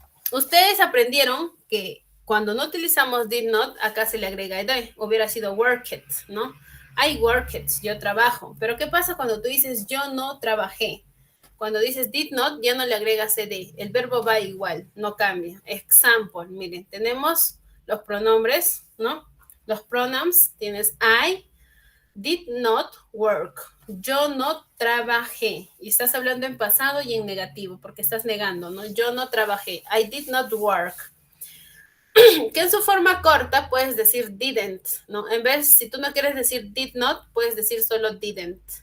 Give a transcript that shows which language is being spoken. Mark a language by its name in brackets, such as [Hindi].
[Spanish] Ustedes aprendieron que cuando no utilizamos did not, acá se le agrega ed, hubiera sido worked, ¿no? [English] I worked, [Spanish] yo trabajo. Pero ¿qué pasa cuando tú dices yo no trabajé? Cuando dices did not, ya no le agregas ed. El verbo va igual, no cambia. Example, miren, tenemos los pronombres, ¿no? Los [English] pronouns, [Spanish] tienes [English] I did not work. [Spanish] Yo no trabajé. Y estás hablando en pasado y en negativo, porque estás negando, ¿no? Yo no trabajé. [English] I did not work. [Spanish] Que en su forma corta puedes decir didn't, ¿no? En vez, si tú no quieres decir did not, puedes decir solo didn't.